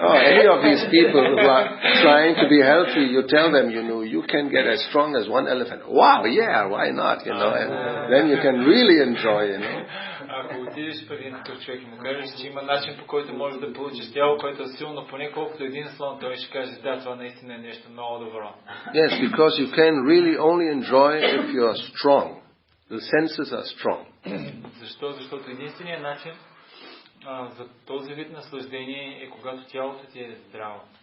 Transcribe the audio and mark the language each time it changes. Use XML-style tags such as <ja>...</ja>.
<en>Any of these people who are trying to be healthy, you tell them, you can get as strong as one elephant. Wow, yeah, why not, and then you can really enjoy,</en> <bg>Ако отидеш при един такъв човек и му кажеш, че има начин, по който можеш да получиш тяло, което е силно поне колкото един слон, той ще каже, да, това наистина е нещо много добро.</bg> <en>Yes, because you can really only enjoy if you are strong. The senses are strong.</en> <bg>Защо? Защото единственият начин за този вид наслаждение е когато тялото ти е здраво.</bg>